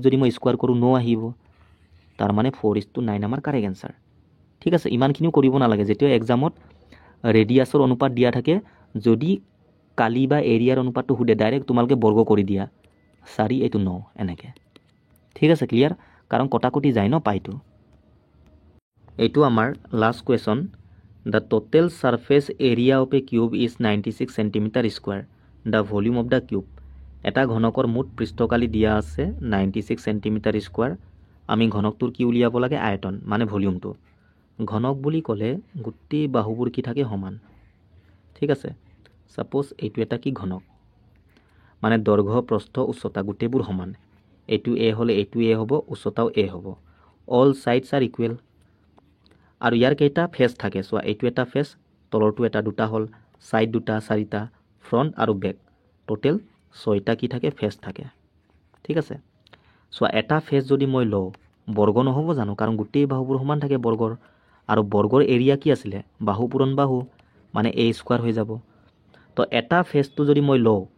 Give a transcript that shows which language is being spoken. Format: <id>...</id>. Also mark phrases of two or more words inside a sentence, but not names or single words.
<as>যদি মই স্কয়াৰ কৰো 9 আহিব তাৰ মানে 4:9 আমাৰ</as> <en>correct answer</en> <as>ঠিক আছে ইমানখিনিও কৰিব নালাগে যেতিয়া এক্সামত ৰেডিয়াছৰ অনুপাত দিয়া থাকে যদি কালি বা এৰিয়াৰ অনুপাতটো হুদে ডাইৰেক্ট তোমালকে বৰ্গ কৰি দিয়া 4 এইটো 9 এনেকে ঠিক আছে ক্লিয়াৰ কাৰণ কটাকটি যায় ন পাইটো এইটো আমাৰ</as> <en>last question The total surface area of a cube is 96 cm square. The volume of the cube.</en> <as>এটা ঘনকৰ মুঠ পৃষ্ঠকালি দিয়া আছে 96</as> <en>cm square.</en> <as>আমি ঘনকটোৰ কি উলিয়াব লাগে আয়তন মানে ভলিউমটো ঘনক বুলি ক'লে গুটি বাহুবোৰ কি থাকে সমান ঠিক আছে সাপোজ এইটো এটা কি ঘনক মানে দৈৰ্ঘ্য প্ৰস্থ উচ্চতা গুটেবোৰ সমান এইটো a হলে এইটো a হ'ব উচ্চতাও a হ'ব</as> <en>all sides are equal</en> <as>আৰু ইয়াৰ কেইটা ফেস থাকে সো এইটো এটা ফেস তলৰটো এটা দুটা হল সাইড দুটা চাৰিটা ফ্ৰন্ট আৰু</as> <en>back total</en> <as>6টা কি থাকে ফেস থাকে ঠিক আছে সো এটা ফেস যদি মই লও বৰ্গ নহব জানো কাৰণ গুটেই বাহুবোৰ সমান থাকে বৰ্গৰ আৰু বৰ্গৰ এৰিয়া কি আছিল বাহু পূৰণ বাহু মানে a স্কয়াৰ হৈ যাব তো এটা ফেসটো যদি মই লও</as>